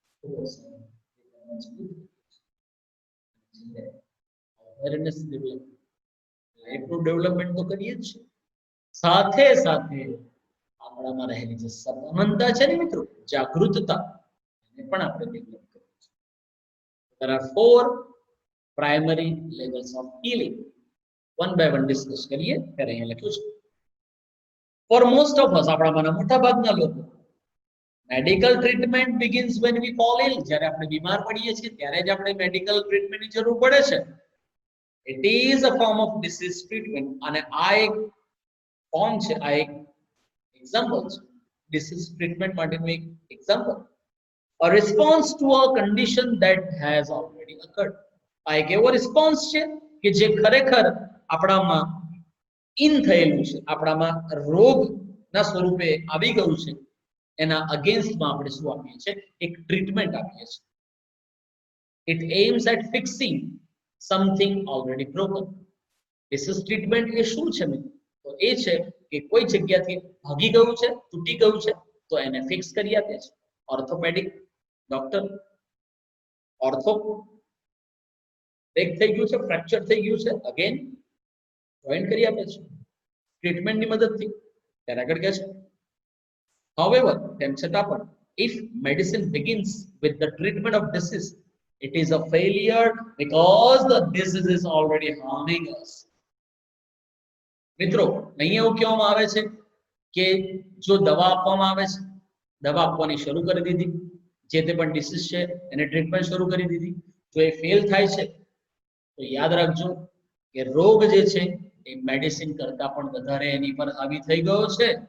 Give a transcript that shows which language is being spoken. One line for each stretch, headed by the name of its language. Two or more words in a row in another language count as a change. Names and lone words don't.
English: awareness develop,
Gujarati: લાઈફનું ડેવલપમેન્ટ તો કરીએ જ છીએ, સાથે સાથે આપણામાં રહેલી જે સભાનતા છે ને મિત્રો, જાગૃતતા, એને પણ આપણે ડેવલપ કરીએ છીએ.
English: There are 4 primary levels of healing. One by one discuss
Gujarati: કરીએ. ત્યારે અહીંયા લખ્યું છે,
English: for most of us,
Gujarati: આપણામાંના મોટા ભાગના લોકો,
English: medical treatment begins when we fall ill.
Gujarati: જ્યારે આપણે બીમાર પડીએ છીએ ત્યારે જ આપણે
English: medical treatment
Gujarati: જરૂર પડે છે.
English: It is a form of disease treatment.
Gujarati: અને આ એક ફોર્મ છે, આ એક એક્ઝામ્પલ છે
English: disease treatment
Gujarati: માટેનું એક એક્ઝામ્પલ.
English: A response to a condition that has already occurred.
Gujarati: આ એક એવો રિસ્પોન્સ છે કે જે ખરેખર આપણામાં ઇન થયેલું છે, આપણામાં રોગના સ્વરૂપે આવી ગયું છે. એના અગેન્સ્ટમાં આપણે શું આપીએ છીએ? એક ટ્રીટમેન્ટ આપીએ છીએ.
English: It aims at fixing something already broken. Disease treatment
Gujarati: એ શું છે મિત્રો? તો એ છે કે કોઈ જગ્યાથી ભાગી ગયું છે, તૂટી ગયું છે, તો એને ફિક્સ કરી આપે છે.
English: orthopedic doctor,
Gujarati: ઓર્થો બ્રેક થઈ ગયું છે, ફ્રેક્ચર થઈ ગયું છે,
English: again joint
Gujarati: કરી આપે છે ટ્રીટમેન્ટની મદદથી. ત્યારે આગળ કહે છે, however, તેમ છતાં પણ,
English: if medicine begins with the treatment of disease, it is a failure because the disease is already harming us.
Gujarati: મિત્રો અહીંયા એવું કહેવામાં આવે છે કે જો દવા આપવામાં આવે છે, દવા આપવાની શરૂ કરી દીધી, જે તે પણ ડિસીઝ છે એને ટ્રીટમેન્ટ શરૂ કરી દીધી. જો એ ફેલ થાય છે તો યાદ રાખજો કે રોગ જે છે એ મેડિસિન કરતા પણ વધારે એની પર હાવી થઈ ગયો છે.